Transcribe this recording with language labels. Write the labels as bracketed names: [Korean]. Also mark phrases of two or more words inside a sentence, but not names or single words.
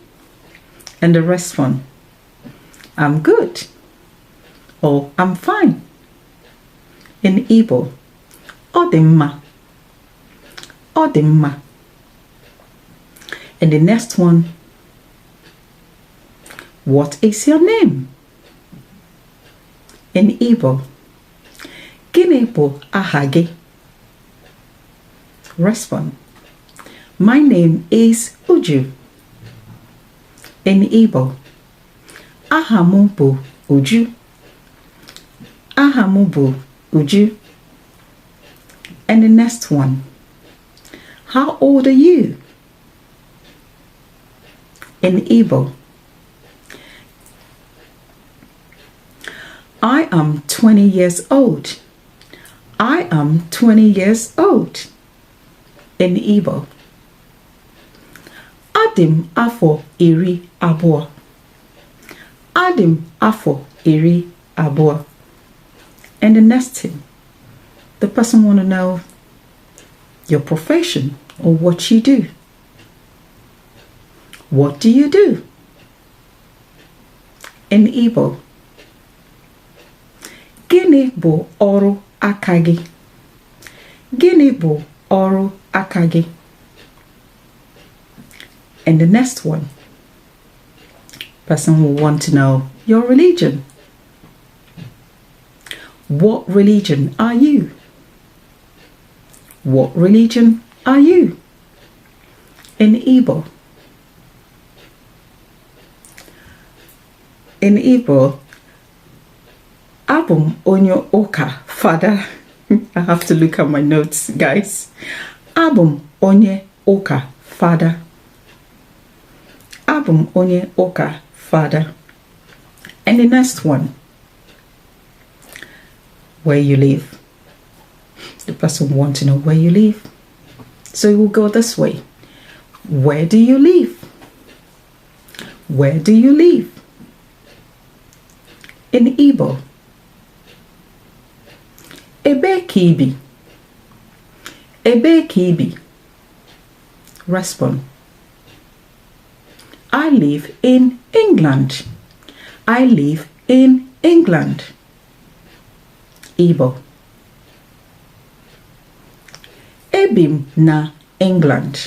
[English] And the rest one, I'm good, or I'm fine. In Igbo, [Igbo] Odimma, Odimma. [English] And the next one, what is your name? In Igbo, [Igbo] Gịnị bụ aha gị? [English] Respond, my name is Uju. In Igbo, [Igbo] aha m bụ Uju. Aha m bụ Uju. [English] And the next one, how old are you? In Igbo, I am 20 years old. I am 20 years old. In Igbo, [Igbo] Adim afọ iri abụọ. Adim afọ iri abụọ. [English] And the next thing, the person want to know your profession or what you do. What do you do? In Igbo, [Igbo] Gịnị bụ ọrụ aka gị? Gịnị bụ ọrụ aka gị? [English] And the next one, person will want to know your religion. What religion are you? What religion are you? In Igbo, [Igbo] Abum onye ụka, Father. [English] I have to look at my notes, guys. [Igbo] Abum onye ụka, Father. Abum onye ụka, Father. [English] And the next one, where you live. The person wants to know where you live. So it will go this way. Where do you live? Where do you live? In Igbo, [Igbo] Ebe ka ibi? Ebe ka ibi? [English] Respond, I live in England. I live in England. Igbo, [Igbo] Ebim na England.